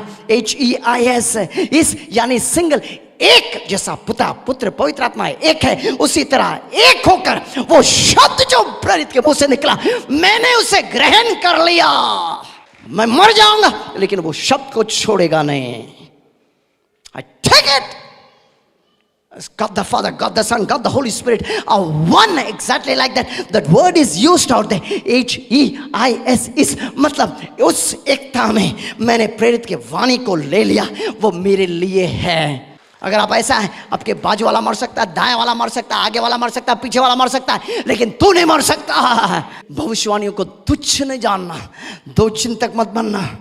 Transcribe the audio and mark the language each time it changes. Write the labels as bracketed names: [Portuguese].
[Hindi] HEIS, इस यानी single, एक। जैसा पिता पुत्र पवित्र आत्मा एक है, उसी तरह एक होकर वो शब्द जो प्रेरित के मुंह से निकला, मैंने उसे ग्रहण कर लिया। मैं मर जाऊंगा, लेकिन वो शब्द को छोड़ेगा नहीं। [English] I take it. God the Father, God the Son, God the Holy Spirit are one, exactly like that. That word is used out there. [Hindi] HEIS, इस मतलब उस एकता में मैंने प्रेरित के वाणी को ले लिया, वो मेरे लिए है। अगर आप ऐसा है, आपके बाजू वाला मर सकता है, दाएं वाला मर सकता है, आगे वाला मर सकता है, पीछे वाला मर सकता है, लेकिन तू नहीं मर सकता। भविष्यवाणियों को तुच्छ नहीं जानना, दो चिंतक मत बनना।